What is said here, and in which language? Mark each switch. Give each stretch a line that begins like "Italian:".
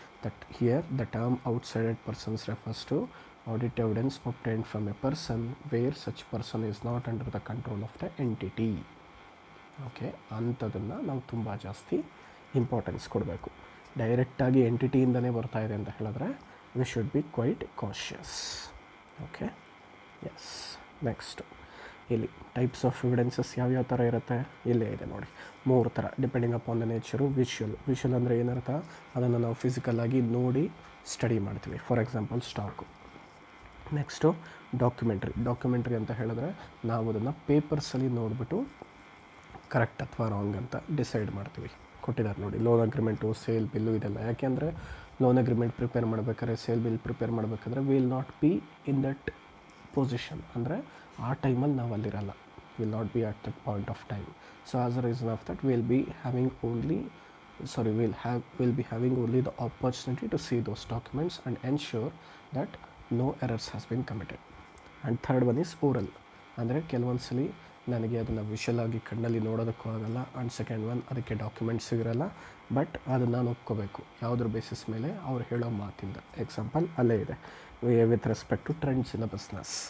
English: That here the term outsided persons refers to audit evidence obtained from a person where such person is not under the control of the entity.
Kannada: Okay, ಅಂಥದನ್ನು ನಾವು ತುಂಬ ಜಾಸ್ತಿ importance ಕೊಡಬೇಕು. ಡೈರೆಕ್ಟಾಗಿ ಎಂಟಿಟಿಯಿಂದನೇ ಬರ್ತಾ ಇದೆ ಅಂತ ಹೇಳಿದ್ರೆ
English: We should be quite cautious.
Kannada: Okay, S. Next ಇಲ್ಲಿ ಟೈಪ್ಸ್ ಆಫ್ ಎವಿಡೆನ್ಸಸ್ ಯಾವ್ಯಾವ ಥರ ಇರುತ್ತೆ, ಇಲ್ಲೇ ಇದೆ ನೋಡಿ, 3 ಥರ
English: Depending upon the nature.
Kannada: Visual ಅಂದರೆ ಏನರ್ಥ, ಅದನ್ನು ನಾವು ಫಿಸಿಕಲಾಗಿ ನೋಡಿ ಸ್ಟಡಿ ಮಾಡ್ತೀವಿ. For example stock. Next documentary ಅಂತ ಹೇಳಿದ್ರೆ ನಾವು ಅದನ್ನು ಪೇಪರ್ಸಲ್ಲಿ ನೋಡಿಬಿಟ್ಟು ಕರೆಕ್ಟ್ ಅಥವಾ ರಾಂಗ್ ಅಂತ ಡಿಸೈಡ್ ಮಾಡ್ತೀವಿ. ಕೊಟ್ಟಿದ್ದಾರೆ ನೋಡಿ, ಲೋನ್ ಅಗ್ರಿಮೆಂಟು, ಸೇಲ್ ಬಿಲ್ಲು, ಇದೆಲ್ಲ. ಯಾಕೆಂದರೆ ಲೋನ್ ಅಗ್ರಿಮೆಂಟ್ ಪ್ರಿಪೇರ್ ಮಾಡಬೇಕಾದ್ರೆ, ಸೇಲ್ ಬಿಲ್ ಪ್ರಿಪೇರ್ ಮಾಡಬೇಕಾದ್ರೆ
English: will not be in that position,
Kannada: ಅಂದರೆ ಆ ಟೈಮಲ್ಲಿ ನಾವು ಅಲ್ಲಿರಲ್ಲ,
English: Will not be at that point of time. So as a reason of that will be having only the opportunity to see those documents and ensure that no errors has been committed. And third one is oral,
Kannada: ಅಂದರೆ ಕೆಲವೊಂದು ಸಲ ನನಗೆ ಅದನ್ನು visual ಆಗಿ ಕಣ್ಣಲ್ಲಿ ನೋಡೋದಕ್ಕೂ ಆಗಲ್ಲ. And second one, ಅದಕ್ಕೆ ಡಾಕ್ಯುಮೆಂಟ್ಸ್ ಇರಲ್ಲ. ಬಟ್ ಅದನ್ನು ನಾನು ಒಪ್ಕೋಬೇಕು ಯಾವುದ್ರ ಬೇಸಿಸ್ ಮೇಲೆ ಅವ್ರು ಹೇಳೋ ಮಾತಿಂದ.
English: example
Kannada: ಅಲ್ಲೇ ಇದೆ,
English: With respect to trends in the business.